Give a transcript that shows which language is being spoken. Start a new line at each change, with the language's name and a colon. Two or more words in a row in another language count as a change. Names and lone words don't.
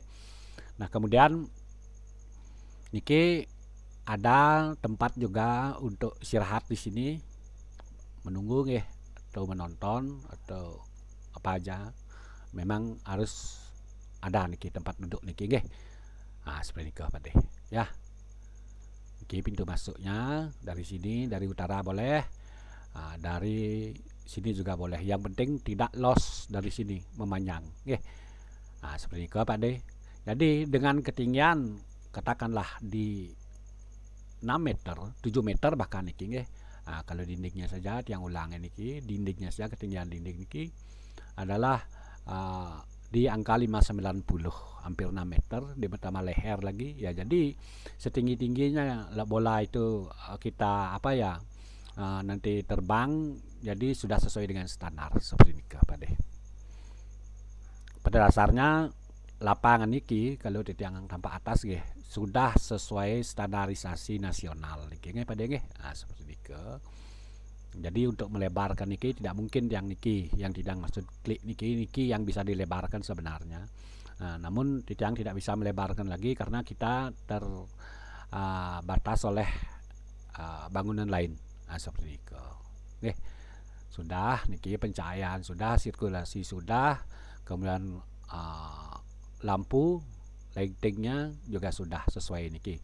Indonesian: Nah kemudian niki ada tempat juga untuk istirahat di sini, menunggu nggih atau menonton atau apa aja. Memang harus ada niki tempat duduk
Balinese: niki nggih.
Indonesian: Seperti ini Pak deh ya. Niki pintu masuknya dari sini, dari utara boleh, dari sini juga boleh. Yang penting tidak los dari sini memanjang. Seperti itu Pak deh. Jadi dengan ketinggian katakanlah di 6 meter, 7 meter bahkan
Balinese: niki nggih.
Indonesian: Nah, kalau dindingnya saja tiang ulangan niki, dindingnya saja ketinggian dinding niki adalah di angka 590, hampir 6 meter, ditambah leher lagi ya. Jadi setinggi-tingginya bola itu kita nanti terbang, jadi sudah sesuai dengan standar seperti ini Pak De. Pada dasarnya lapangan niki kalau di tiang tanpa atas nggih sudah sesuai standarisasi nasional
Balinese: niki nggih
Indonesian: Pak De nggih. Nah, seperti niki. Jadi untuk melebarkan niki tidak mungkin tiang niki yang tidak maksud klik niki yang bisa dilebarkan sebenarnya. Nah, namun tiang tidak bisa melebarkan lagi karena kita terbatas oleh bangunan lain. Nah, seperti itu. Oke. Sudah niki pencahayaan sudah, sirkulasi sudah, kemudian lampu lightingnya juga sudah sesuai niki.